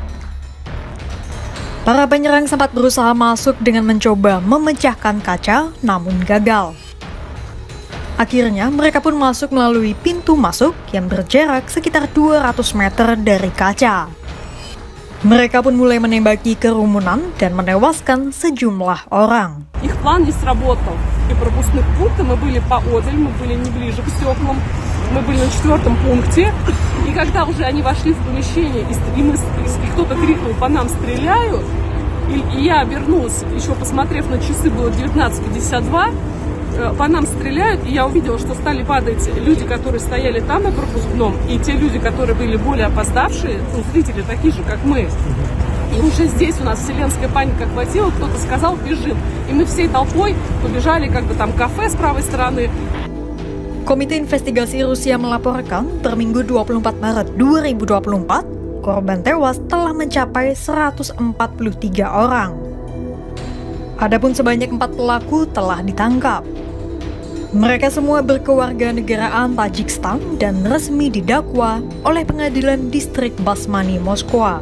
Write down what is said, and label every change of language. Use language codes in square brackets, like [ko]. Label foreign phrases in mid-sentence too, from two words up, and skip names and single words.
[id] Para penyerang sempat berusaha masuk dengan mencoba memecahkan kaca, namun gagal. Akhirnya, mereka pun masuk melalui pintu masuk yang berjarak sekitar 200 meter dari kaca. Mereka pun mulai menembaki kerumunan dan menewaskan sejumlah orang. [ru] Их план не сработал. И пропускных пунктов мы были поодаль, мы были не ближе к стеклам, мы были на 4-м пункте. И когда уже они вошли в помещение, и кто-то крикнул: «По нам стреляют», и я обернулась, еще посмотрев на часы, было 19:52, по нам стреляют, и я увидела, что стали падать люди, которые стояли там на пропускном, и те люди, которые были более опоздавшие, зрители такие же, как мы. И уже здесь у нас вселенская паника охватила, кто-то сказал: «Бежим». И мы всей толпой побежали, как бы там кафе с правой стороны. [id] Komite Investigasi Rusia melaporkan per Minggu 24 Maret 2024, korban tewas telah mencapai 143 orang. Adapun sebanyak 4 pelaku telah ditangkap. Mereka semua berkewarganegaraan Tajikistan dan resmi didakwa oleh Pengadilan Distrik Basmani Moskwa.